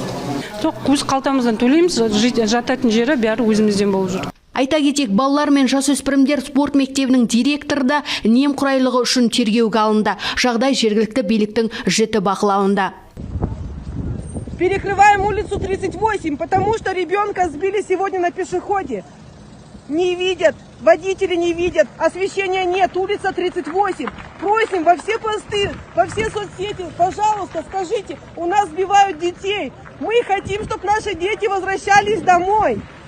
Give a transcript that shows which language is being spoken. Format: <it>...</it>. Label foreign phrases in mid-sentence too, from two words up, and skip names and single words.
<kk>Жоқ, өз қалтамыздан төлейміз, жататын жері бәрі өзімізден болып жүр. Айта кетейік, балалар мен жасөспірімдер спорт мектебінің директоры да немқұрайлығы үшін тергеуге алынды. Жағдай жергілікті биліктің жіті бақылауында.</kk> <ru>Перекрываем улицу 38, потому что ребенка сбили сегодня на пешеходе. Не видят, водители не видят, освещения нет, улица 38. Просим во все посты, во все соцсети, пожалуйста, скажите, у нас сбивают детей. Мы хотим, чтобы наши дети возвращались домой.</ru>